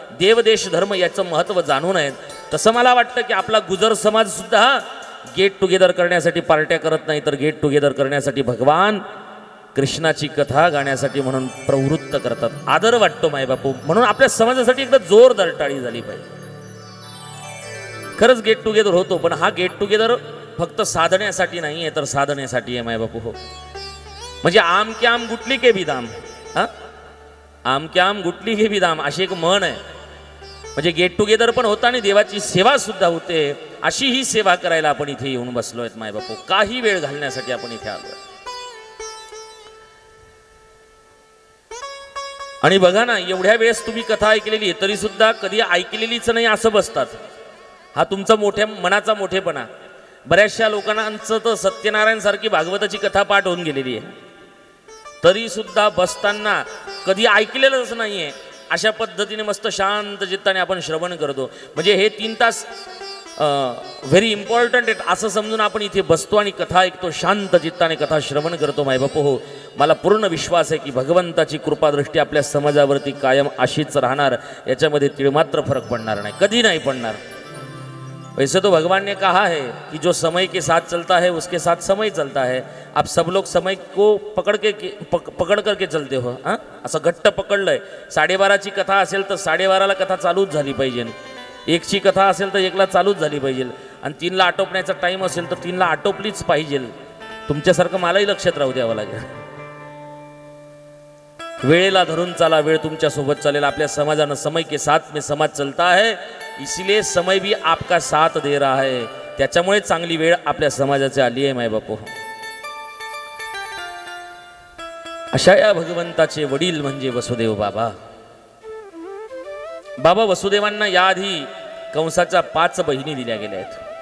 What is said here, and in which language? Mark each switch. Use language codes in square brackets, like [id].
[mr] देवदेश धर्म याचं महत्त्व जाणून आहेत. तसं मला वाटतं की आपला गुजर समाज सुद्धा गेट टुगेदर करण्यासाठी पार्ट्या करत नाही, तर गेट टुगेदर करण्यासाठी भगवान कृष्णाची कथा गाण्यासाठी म्हणून प्रवृत्त करतात. आदर वाटतो मायबापू. म्हणून आपल्या समाजासाठी एकदा जोरदार टाळी झाली पाहिजे. खरंच गेट टुगेदर होतो, पण हा गेट टुगेदर फक्त साधण्यासाठी नाही आहे, तर साधण्यासाठी आहे मायबापू. हो म्हणजे [hi] आम के आम गुटली के भी दाम. [mr] हा [hi] आम के आम गुटली के भी दाम [mr] अशी एक म्हण आहे. म्हणजे गेट टुगेदर पण होतं आणि देवाची सेवा सुद्धा होते. अशी ही सेवा करायला आपण इथे येऊन बसलो आहेत मायबापू. काही वेळ घालण्यासाठी आपण इथे आलो. आणि बघा ना, एवढ्या वेळेस तुम्ही कथा ऐकलेली तरी सुद्धा कधी ऐकलेलीच नाही असं बसतात. हा तुमचा मोठ्या मनाचा मोठेपणा. बऱ्याचशा लोकांचं तर सत्यनारायण सारखी भागवताची कथा पाठ होऊन गेलेली आहे, तरी सुद्धा बसताना कधी ऐकलेलंच नाहीये. अशा पद्धतीने मस्त शांत चित्ताने आपण श्रवण करतो. म्हणजे हे 3 तास [en] very important [mr] आहेत असं समजून आपण इथे बसतो आणि कथा ऐकतो, शांत चित्ताने कथा श्रवण करतो. मायबापू हो, मला पूर्ण विश्वास आहे की भगवंताची कृपादृष्टी आपल्या समाजावरती कायम अशीच राहणार, याच्यामध्ये तिळमात्र फरक पडणार नाही, कधी नाही पडणार. [hi] वैसे तो भगवान ने कहा है कि जो समय के साथ चलता है उसके साथ समय चलता है. आप सब लोग समय को पकड़ करके चलते हो. [mr] असं घट्ट पकडलंय. 12:30ची कथा असेल तर 12:30ला कथा चालूच झाली पाहिजे, 1ची कथा असेल तर 1ला चालूच झाली पाहिजे, आणि 3ला आटोपण्याचा टाईम असेल तर 3ला आटोपलीच पाहिजे. तुमच्यासारखं मलाही लक्षात राहू द्यावं लागेल. वेळेला धरून चाला, वेळ तुमच्या सोबत चालेल. आपल्या समाजानं [hi] समय के साथ में समाज चलता है, इसलिए समय भी आपका साथ दे रहा है. [mr] त्याच्यामुळे चांगली वेळ आपल्या समाजाची आली आहे मायबापू. अशा या भगवंताचे वडील म्हणजे वसुदेव बाबा. बाबा वसुदेवांना याआधी कंसाच्या 5 बहिणी दिल्या गेल्या आहेत.